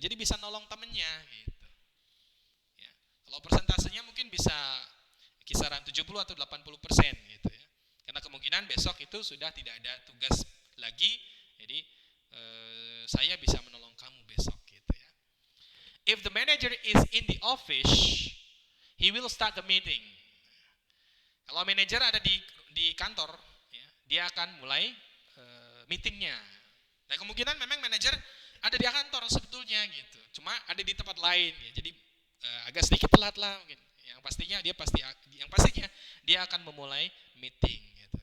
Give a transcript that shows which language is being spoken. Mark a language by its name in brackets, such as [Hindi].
[Indonesian] Jadi bisa nolong temennya. Gitu. Ya. Kalau persentasenya mungkin bisa kisaran 70 atau 80%, gitu ya. Karena kemungkinan besok itu sudah tidak ada tugas lagi. Jadi saya bisa menolong kamu besok. [English] If the manager is in the office, he will start the meeting. [Indonesian] Kalau manajer ada di kantor, ya, dia akan mulai meetingnya. Nah, kemungkinan memang manajer ada di kantor sebetulnya gitu. Cuma ada di tempat lain, ya. Jadi agak sedikit telat lah mungkin. Yang pastinya dia akan memulai meeting gitu.